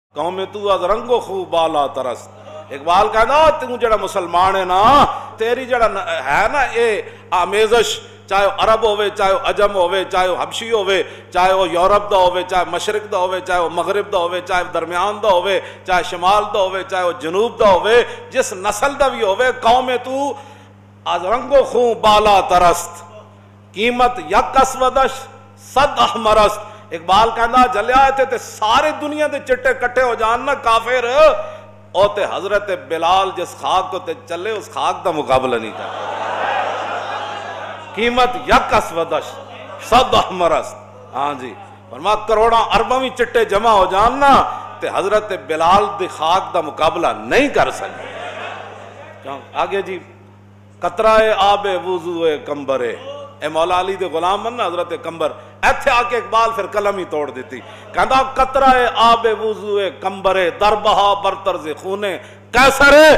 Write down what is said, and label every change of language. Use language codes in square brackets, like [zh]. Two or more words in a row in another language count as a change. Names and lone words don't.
[fa] قوم تو از رنگو خوب بالا ترست. [pa] اقبال کہنا تو جڑا مسلمان ہے نا تیری جڑا ہے نا یہ آمیزش چاہے عرب ہوئے چاہے عجم ہوئے چاہے حبشی ہوئے چاہے وہ یورپ دا ہوئے چاہے مشرق دا ہوئے چاہے وہ مغرب دا ہوئے چاہے درمیان دا ہوئے چاہے شمال دا ہوئے چاہے وہ جنوب دا ہوئے جس نسل دا بھی ہوئے [fa] قوم تو از رنگو خون بالا ترست قیمت یک اسودش صد احمرست. [pa] اقبال کہنا جلیا تھے سارے دنیا دے چٹے کٹھے ہو جان نا کافر او تے حضرت بلال جس خاک کو تے چلے اس خاک دا مقابلہ نہیں کرتا. [fa] قیمت یک اسودش صد احمرست. [pa] ہاں جی فرما کروڑاں ارباں بھی چٹے جمع ہو جان نا تے حضرت بلال دی خاک دا مقابلہ نہیں کر سکتے. آگے جی [fa] قطرہ آب وضو کمبرے [pa] اے مولا علی دے غلام من حضرت کمبر ایتھے آ کے اقبال پھر قلم ہی توڑ دیتی. [fa] کہندا قطرہ آب وضو کمبرے دربہا برطرز خونے کیسر ہے.